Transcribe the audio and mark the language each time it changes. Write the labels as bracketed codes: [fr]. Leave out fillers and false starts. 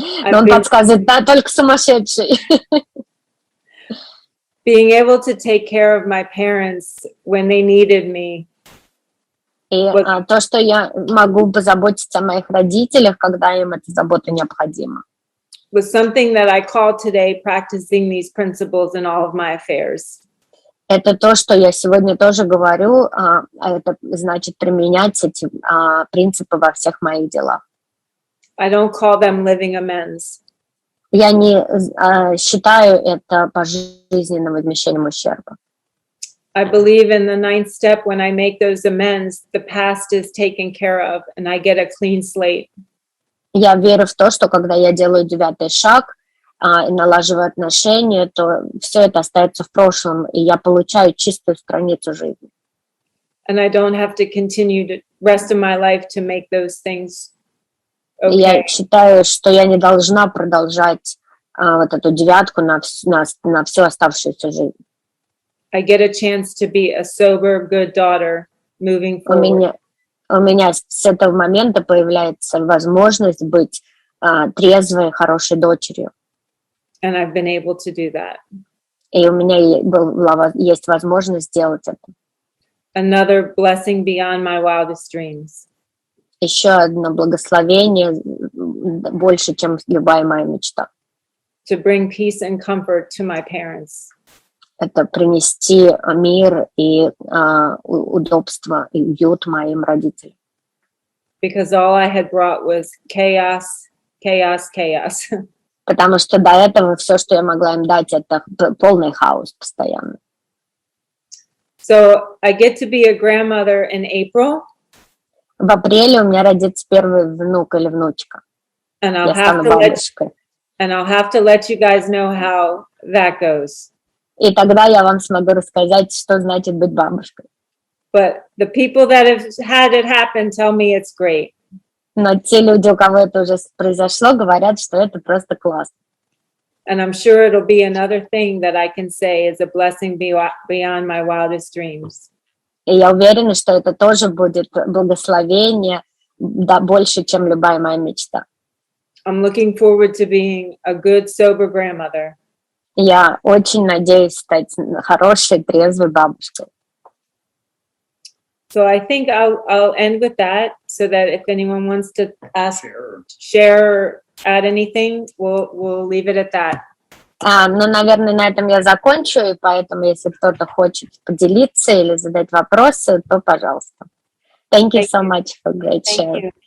[ru] Но он подсказывает, да, только сумасшедший. [en] Being able to take care of my parents when they needed me. [ru] И то, что я могу позаботиться о моих родителях, когда им эта забота необходима. [en] Was something that I call today practicing these principles in all of my affairs. [ru] Это то, что я сегодня тоже говорю, это значит применять эти принципы во всех моих делах. [en] I don't call them living amends. [ru] Я не считаю это пожизненным возмещением ущерба. [en] I believe in the 9th step, when I make those amends, the past is taken care of and I get a clean slate. [ru] Я верю в то, что когда я делаю 9-й шаг и налаживаю отношения, то все это остается в прошлом, и я получаю чистую страницу жизни. [en] And I don't have to continue the rest of my life to make those things okay. [ru] Я считаю, что я не должна продолжать вот эту 9-ку на всю оставшуюся жизнь. [en] I get a chance to be a sober, good daughter moving forward. [ru] У меня с этого момента появляется возможность быть трезвой, хорошей дочерью. [en] And I've been able to do that. [ru] И у меня есть возможность сделать это. [en] Another blessing beyond my wildest dreams. [ru] Еще одно благословение больше, чем любая моя мечта. [en] To bring peace and comfort to my parents. [ru] Это принести мир и удобство и уют моим родителям. [en] Because all I had brought was chaos, chaos, chaos. [ru] Потому что до этого все, что я могла им дать, это полный хаос постоянно. [en] So I get to be a grandmother in April. [ru] В апреле у меня родится первый внук или внучка. [en] And [ru] Я стану бабушкой. [en] I'll have to let you guys know how that goes. [ru] И тогда я вам смогу рассказать, что значит быть бабушкой. [en] But the people that have had it happen tell me it's great. [ru] Но те люди, у кого это уже произошло, говорят, что это просто классно. [en] And I'm sure it'll be another thing that I can say is a blessing beyond my wildest dreams. [ru] И я уверена, что это тоже будет благословение, да, больше, чем любая моя мечта. [en] I'm looking forward to being a good, sober grandmother. [ru] Я очень надеюсь стать хорошей, трезвой бабушкой. [en] So I think I'll end with that, so that if anyone wants to ask, share, add anything, we'll leave it at that. [ru] Ну, наверное, на этом я закончу, и поэтому, если кто-то хочет поделиться или задать вопросы, то пожалуйста. [en] Thank you so much for great share.